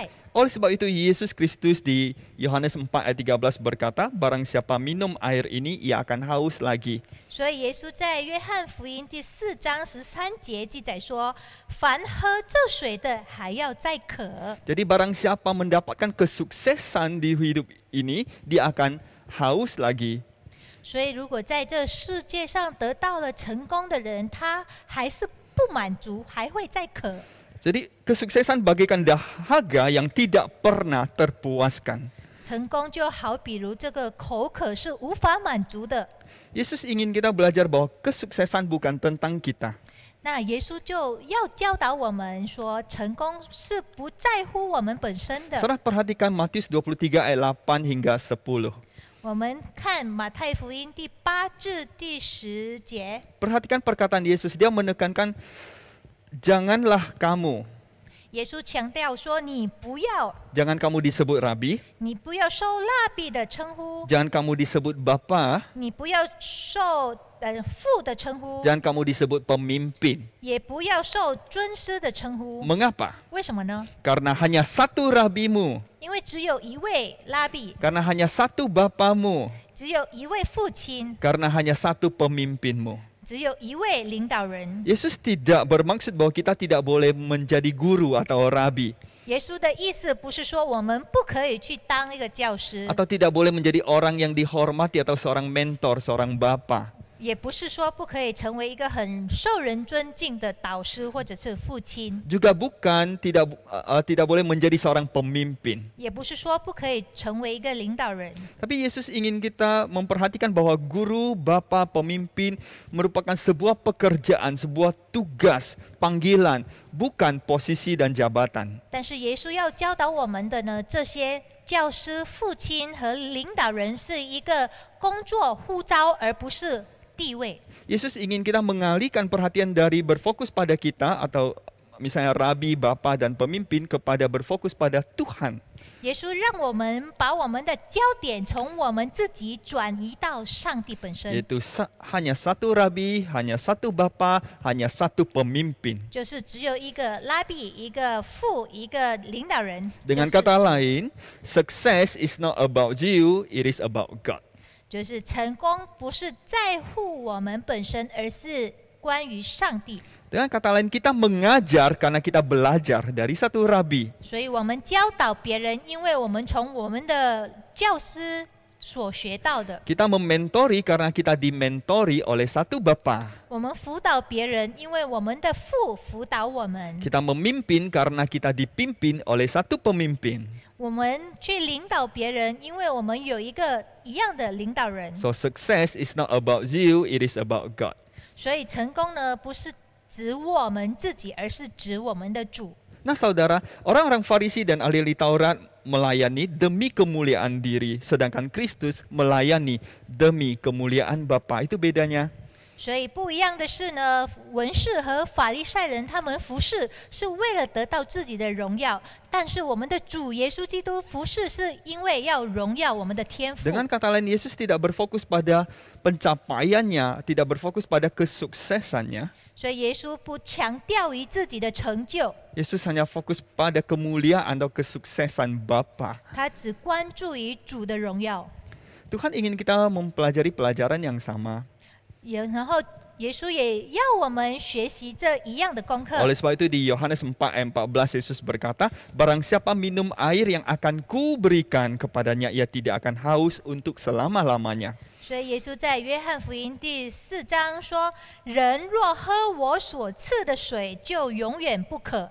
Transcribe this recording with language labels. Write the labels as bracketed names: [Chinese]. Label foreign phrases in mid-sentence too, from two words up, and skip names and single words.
[Indonesian] Oleh sebab itu Yesus Kristus di Yohanes 4 ayat 13 berkata, barang siapa minum air ini, ia akan haus lagi. [Chinese] 所以，耶稣在约翰福音第4章13节记载说：“凡喝这水的，还要再渴。” [Indonesian] Jadi barang siapa mendapatkan kesuksesan di hidup ini, dia akan haus lagi. [Chinese] 所以，如果在这世界上得到了成功的人，他还是不满足，还会再渴。 [Indonesian] Jadi kesuksesan bagaikan dahaga yang tidak pernah terpuaskan. [Chinese] 成功就好比如这个口渴是无法满足的。 [Indonesian] Yesus ingin kita belajar bahwa kesuksesan bukan tentang kita. [Chinese] 那耶稣就要教导我们说，成功是不在乎我们本身的。 [Indonesian] Saudara perhatikan Matius 23 ayat 8 hingga 10. [Chinese] 我们看马太福音第8至第10节， [Indonesian] Perhatikan perkataan Yesus, dia menekankan janganlah kamu. [Chinese] 耶稣强调说，你不要 [Indonesian] Jangan kamu disebut rabi, [Chinese] 受拉比的称呼， [Indonesian] jangan kamu disebut bapa, [Chinese] 你不要受父的称呼， [Indonesian] jangan kamu disebut pemimpin. [Chinese] 也不要受尊师的称呼。 [Indonesian] Mengapa? [Chinese] 为什么呢？ [Indonesian] Karena hanya satu rabimu, [Chinese] 因为只有一位拉比， [Indonesian] karena hanya satu bapamu, [Chinese] 只有一位父亲， [Indonesian] karena hanya satu pemimpinmu. [Chinese] 只有一位领导人。 [Indonesian] Yesus tidak bermaksud bahwa kita tidak boleh menjadi guru atau rabi, [Chinese] 耶稣的意思不是说我们不可以去当一个教师， [Indonesian] atau tidak boleh menjadi orang yang dihormati atau seorang mentor, seorang bapa. [Chinese] 也不是说不可以成为一个很受人尊敬的导师或者是父亲， [Indonesian] Juga bukan tidak boleh menjadi seorang pemimpin. [Chinese] 也不是说不可以成为一个领导人。 [Indonesian] Tapi Yesus ingin kita memperhatikan bahwa guru, bapa, pemimpin merupakan sebuah pekerjaan, sebuah tugas, panggilan, bukan posisi dan jabatan. [Chinese] 但是耶稣要教导我们的呢，这些教师、父亲和领导人是一个工作呼召，而不是地位。 [Indonesian] Yesus ingin kita mengalihkan perhatian dari berfokus pada kita atau misalnya rabi, bapa, dan pemimpin kepada berfokus pada Tuhan. [Chinese] 耶稣让我们把我们的焦点从我们自己转移到上帝本身， [Indonesian] Yaitu hanya satu rabi, hanya satu bapa, hanya satu pemimpin. [Chinese] 就是只有一个拉比、一个父、一个领导人。 [Indonesian] Dengan [Chinese] 就是 [Indonesian] kata lain, [English] success is not about you, it is about God. [Chinese] 就是成功不是在乎我们本身，而是关于上帝。 [Indonesian] Dengan kata lain, kita mengajar karena kita belajar dari satu rabi. [Chinese] 所以我们教导别人，因为我们从我们的教师所学到的； [Indonesian] Kita mementori karena kita dimentori oleh satu bapa. [Chinese] 我们辅导别人，因为我们的父辅导我们； [Indonesian] Kita memimpin karena kita dipimpin oleh satu pemimpin. [Chinese] 我们去领导别人，因为我们有一个一样的领导人。 [English] So success is not about you, it is about God. [Chinese] 所以成功呢，不是指我们自己，而是指我们的主。 [Indonesian] Nah saudara, orang-orang Farisi dan ahli Taurat melayani demi kemuliaan diri, sedangkan Kristus melayani demi kemuliaan Bapa. Itu bedanya. [Chinese] 所以不一样的是呢，文士和法利赛人他们服侍是为了得到自己的荣耀，但是我们的主耶稣基督服侍是因为要荣耀我们的天父。 [Indonesian] Dengan kata lain, Yesus tidak berfokus pada pencapaiannya, tidak berfokus pada kesuksesannya. [Chinese] 所以耶稣不强调于自己的成就， [Indonesian] Yesus hanya fokus pada kemuliaan atau kesuksesan Bapa. [Chinese] 他只关注于主的荣耀。 [Indonesian] Tuhan ingin kita mempelajari pelajaran yang sama. [Chinese] 然后耶稣也要我们学习这一样的功课。 [Indonesian] Oleh sebab itu di Yohanes 4 ayat 14 Yesus berkata, barang siapa minum air yang akan kuberikan kepadanya, ia tidak akan haus untuk selama-lamanya. [Chinese] 所以耶稣在约翰福音第4章说：“人若喝我所赐的水，就永远不渴。”